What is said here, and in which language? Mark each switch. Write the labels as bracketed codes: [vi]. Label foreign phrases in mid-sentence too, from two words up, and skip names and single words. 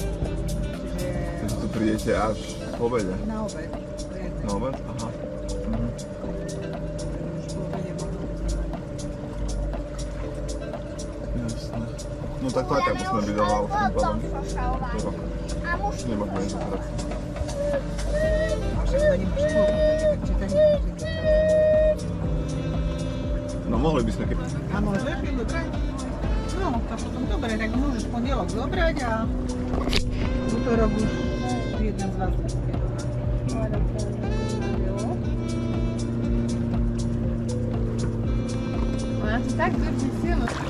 [sk] Takže tu prídete až po obede. Na obed. Na obed? Aha. Jasné. No tak to aj tak musíme byť doma už tým pádom. Útorok. A muž... Nemôžeme ísť do práce. [pl] Może to nie musi mówić, czy to nie musi. [sk] No mohli by sme. A môžeš, je dobre? No, tak potom dobre, tak môžeš pondelok zobrať a útorok už jeden z vás. Ona to tak drží silno.